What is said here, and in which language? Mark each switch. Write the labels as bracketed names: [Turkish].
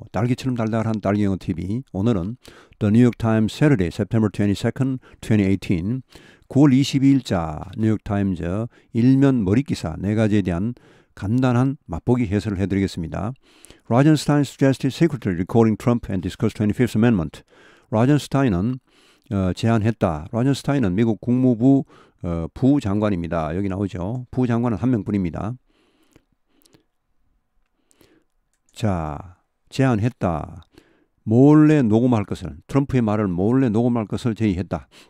[Korean] 딸기처럼 달달한 딸기영어 TV. 오늘은 The New York Times Saturday, September 22nd, 2018 9월 22일자 뉴욕타임즈 일면 머릿기사 4가지에 대한 간단한 맛보기 해설을 해드리겠습니다. [English] Rosenstein suggested secretly recalling Trump and discuss 25th Amendment. [Korean] 로젠스타인은 제안했다. 로젠스타인은 미국 국무부 부장관입니다. 여기 나오죠. 부장관은 한 명뿐입니다. 자, 제안했다. 몰래 녹음할 것을, 트럼프의 말을 몰래 녹음할 것을 제의했다.